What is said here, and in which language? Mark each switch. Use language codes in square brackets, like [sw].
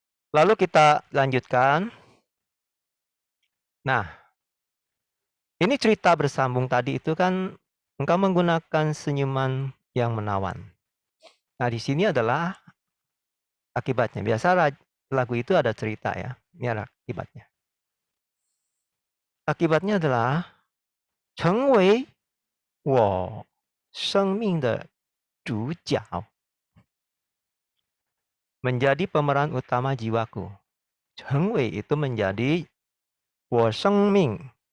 [id] Lalu kita lanjutkan. Nah, ini cerita bersambung tadi itu kan engkau menggunakan senyuman yang menawan. Nah, di sini adalah akibatnya. Biasa lagu itu ada cerita ya. Ini ada akibatnya. Akibatnya adalah [zh] 成为我生命的主角. [id] Menjadi pemeran utama jiwaku. [zh] 成为 [id] itu menjadi [zh] 我生命.